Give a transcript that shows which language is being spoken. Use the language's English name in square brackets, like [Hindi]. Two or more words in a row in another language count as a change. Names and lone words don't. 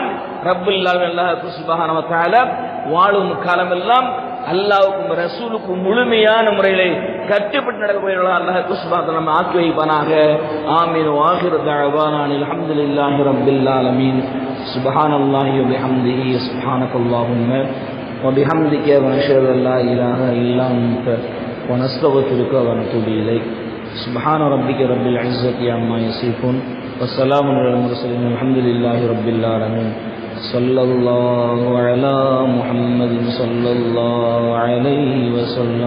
[Tamil] ரப்புல் அல்லாஹ் [Arabic] سبحانه وتعالى [Tamil] வாழும் காலமெல்லாம் அல்லாஹ்வுக்கும் ரசூலுக்கும் முழுமையான முறையிலே கட்டுப்பட்டு நடக்கக்கூடியவர்களாக அல்லாஹ் [Arabic] سبحانه وتعالى [Tamil] நம்ம ஆக்கி வைப்பானாக. ஆமீன். [Arabic] وآخر دعوانا الحمد لله رب العالمين. سبحان الله وبحمده سبحانك اللهم وبحمدك ونشهد أن لا إله إلا أنت ونستغفرك ونتوب إليك. سبحان ربك رب العزة عما يصفون والسلام على المرسلين والحمد لله رب العالمين. صلى الله على محمد صلى الله عليه وسلم.